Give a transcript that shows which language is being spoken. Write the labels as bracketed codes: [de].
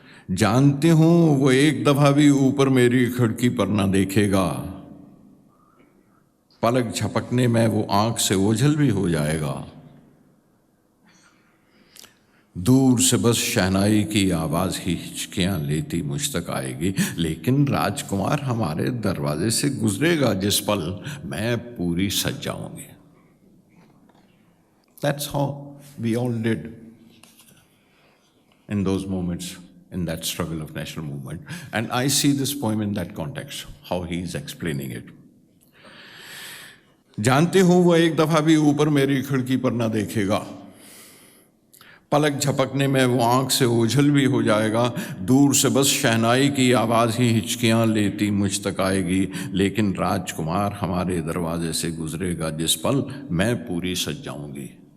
[hi] जानते हो वो एक दफा भी ऊपर मेरी खिड़की पर ना देखेगा, पलक झपकने में वो आंख से ओझल भी हो जाएगा। दूर से बस शहनाई की आवाज़ ही हिचकियाँ लेती मुझ तक आएगी, लेकिन राजकुमार हमारे दरवाजे से गुजरेगा जिस पल, मैं पूरी सज जाऊंगी। [en] That's how we all did in those moments, in that struggle of national movement. And I see this poem in that context, how he is explaining it. [hi] जानते हो वो एक दफ़ा भी ऊपर मेरी खिड़की पर ना देखेगा, पलक झपकने में वो आंख से ओझल भी हो जाएगा। दूर से बस शहनाई की आवाज़ ही हिचकियाँ लेती मुझ तक आएगी, लेकिन राजकुमार हमारे दरवाजे से गुजरेगा जिस पल, मैं पूरी सज जाऊंगी।